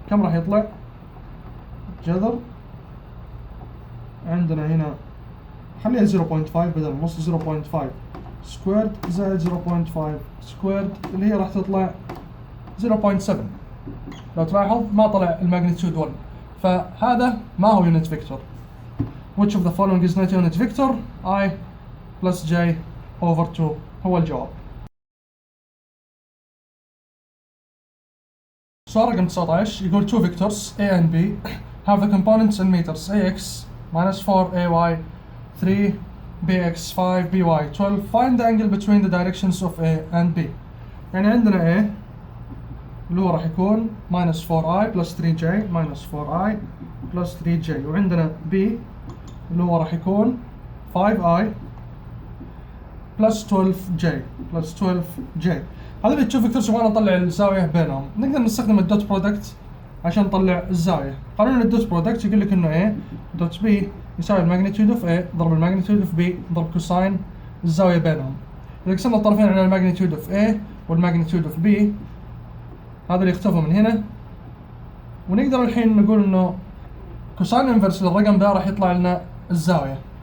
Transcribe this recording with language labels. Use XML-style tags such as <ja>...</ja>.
<ar>كم راح يطلع؟ جذر عندنا هنا خليها 0.5 بدل نص، 0.5 سكويرد زائد 0.5 سكويرد اللي هي راح تطلع 0.7. لو تلاحظ ما طلع الماجنتيود 1، فهذا ما هو يونت فيكتور.</ar> <en>Which of the following is not unit vector? I plus j over 2</en> <ar>هو الجواب. سؤال رقم 19 يقول</ar> <en>two vectors A and B have the components in meters ax minus 4 ay 3 bx 5 by 12. Find the angle between the directions of A and B.</en> <ar>يعني عندنا A اللي هو راح يكون</ar> <en>minus 4i plus 3j minus 4i plus 3j،</en> <ar>وعندنا B اللي هو راح يكون</ar> <en>5i plus 12j plus 12j.</en> <ar>هذول التو فيكتورز يبغى نطلع الزاويه بينهم، نقدر نستخدم الدوت برودكت عشان نطلع الزاويه. قانون الدوت برودكت يقول لك انه A دوت B يساوي الماجنتيود اوف A ضرب الماجنتيود اوف B ضرب كوساين الزاويه بينهم. اذا قسمنا الطرفين على الماجنتيود اوف A والماجنتيود اوف B هذا اللي يختفوا من هنا، ونقدر الحين نقول انه كوساين انفرس للرقم ده راح يطلع لنا الزاويه.</ar>